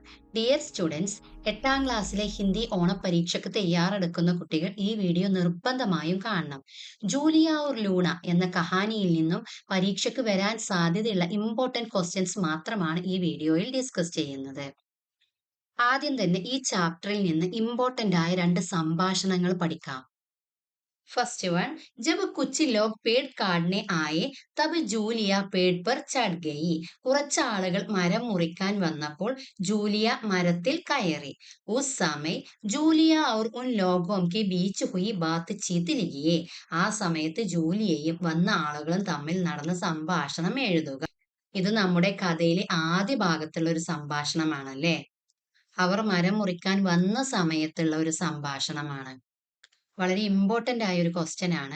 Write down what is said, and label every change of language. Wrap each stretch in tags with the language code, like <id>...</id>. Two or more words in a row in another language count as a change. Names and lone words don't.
<en>Dear students,</en> <ml>എട്ടാം ക്ലാസ്സിലെ ഹിന്ദി ഓണപ്പരീക്ഷയ്ക്ക് തയ്യാറെടുക്കുന്ന കുട്ടികൾ ഈ വീഡിയോ നിർബന്ധമായും കാണണം. ജൂലിയ ഓർ ലൂണ എന്ന കഹാനിയിൽ നിന്നും പരീക്ഷയ്ക്ക് വരാൻ സാധ്യതയുള്ള</ml> <en>important questions</en> <ml>മാത്രമാണ് ഈ വീഡിയോയിൽ ഡിസ്കസ് ചെയ്യുന്നത്. ആദ്യം തന്നെ ഈ ചാപ്റ്ററിൽ നിന്ന് ഇമ്പോർട്ടന്റ് ആയ രണ്ട് സംഭാഷണങ്ങൾ പഠിക്കാം.</ml> <en>first one,</en> <hi>जब कुछ लोग पेड़ काटने आए तब ജൂലിയ पेड़ पर चढ़ गई.</hi> <ml>കുറച്ച് ആളുകൾ മരം മുറിക്കാൻ വന്നപ്പോൾ ജൂലിയ മരത്തിൽ കയറി.</ml> <hi>उस समय ജൂലിയ और उन लोगों के बीच हुई बातचीत लिखिए.</hi> <ml>ആ സമയത്ത് ജൂലിയയും വന്ന ആളുകളും തമ്മിൽ നടന്ന സംഭാഷണം എഴുതുക. ഇത് നമ്മുടെ കഥയിലെ ആദ്യ ഭാഗത്തുള്ള ഒരു സംഭാഷണമാണല്ലേ. അവർ മരം മുറിക്കാൻ വന്ന സമയത്തുള്ള ഒരു സംഭാഷണമാണ്. വളരെ ഇമ്പോർട്ടന്റ് ആയ ഒരു ക്വസ്റ്റ്യൻ ആണ്.</ml>